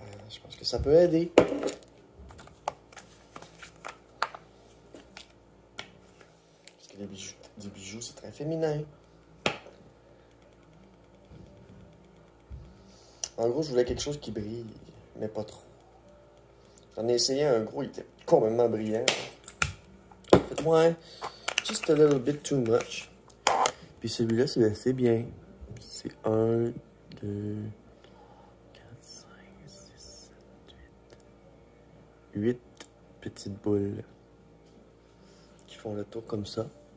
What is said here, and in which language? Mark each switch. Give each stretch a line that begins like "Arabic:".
French: Je pense que ça peut aider. Parce que des bijoux, c'est très féminin. En gros, je voulais quelque chose qui brille, mais pas trop. J'en ai essayé un gros, il était complètement brillant.
English: Ouais, just a little bit too much.
French: Puis celui-là, c'est assez bien. C'est 1, 2, 4, 5, 6, 7, 8. 8 petites boules qui font le tour comme ça.